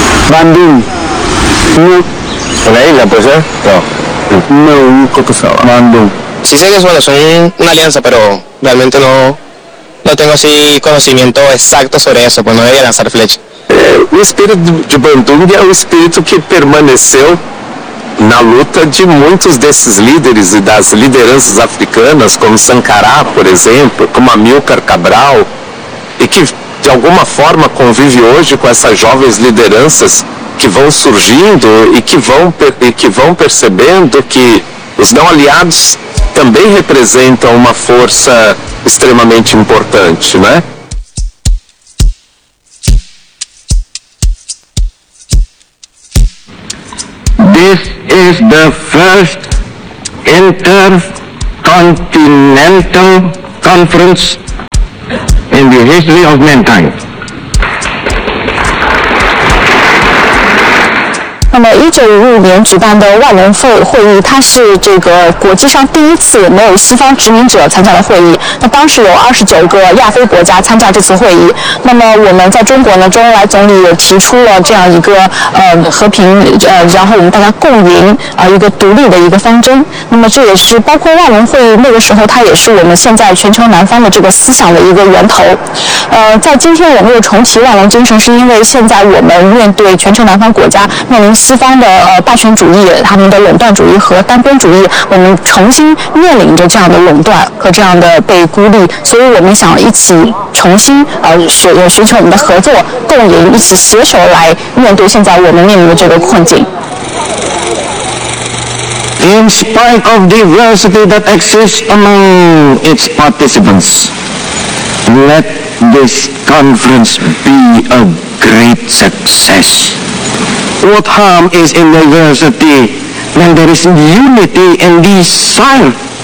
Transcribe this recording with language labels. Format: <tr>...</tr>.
<es>Bandín. No. ¿Una isla, puede ser? No. No, un hijo que se va. Bandín. Sí sé que es, bueno, son una alianza, pero realmente no, no tengo así conocimiento exacto sobre eso, pues no voy a lanzar flecha.</es> <pt>O espírito de Bandunga é um espírito que permaneceu na luta de muitos desses líderes e das lideranças africanas, como Sankará, por exemplo, como Amílcar Cabral, e que de alguma forma convive hoje com essas jovens lideranças que vão surgindo e que vão percebendo que os não aliados também representam uma força extremamente importante, né?</pt> <en>This is the first intercontinental conference in the history of mankind.</en> <zh>1955年举办的万隆会议，它是这个国际上第一次没有西方殖民者参加的会议。那当时有29个亚非国家参加这次会议。那么我们在中国呢，周恩来总理也提出了这样一个和平然后我们大家共赢一个独立的一个方针。那么这也是包括万隆会议那个时候，它也是我们现在全球南方的这个思想的一个源头。在今天我们又重提万隆精神，是因为现在我们面对全球南方国家面临西方的霸权主义，他们的垄断主义和单边主义，我们重新面临着这样的垄断和这样的被孤立，所以我们想一起重新寻求我们的合作共赢，一起携手来面对现在我们面临的这个困境。</zh> <en>In spite of diversity that exists among its participants, let this conference be a great successWhat harm is in diversity when there is unity and desire?</en>